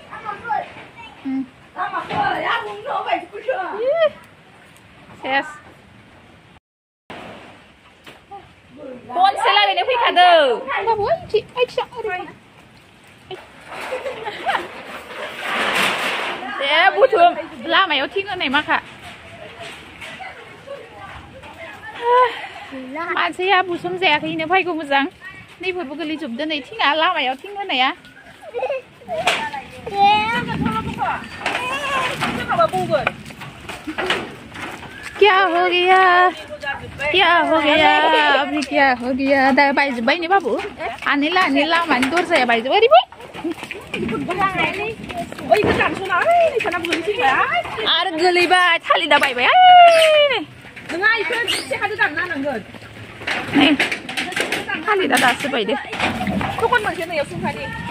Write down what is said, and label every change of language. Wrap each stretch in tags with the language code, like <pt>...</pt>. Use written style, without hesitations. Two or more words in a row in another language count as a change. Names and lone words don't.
<brx>सेस खनसे लागैनो फैखादो बाबु दे बुथुम लामायाव थिं होनाय माखा मानसिया बुसोम जायाखैनो फैगौ मोजां नैफोरबो गोलैजोबदो नै थिङा लामायाव थिं होनाया</brx> <hi>क्या हो गया अभी क्या हो गया</hi> <brx>दा बायजोब्बाय ने बाबु आनिला लामानि दरजाया बायजोब्बाय आरो गोलैबाय थालिदा बायबाय थालिदा दासो बायदो थखन मोनसे नैयाव सुंखानि</brx>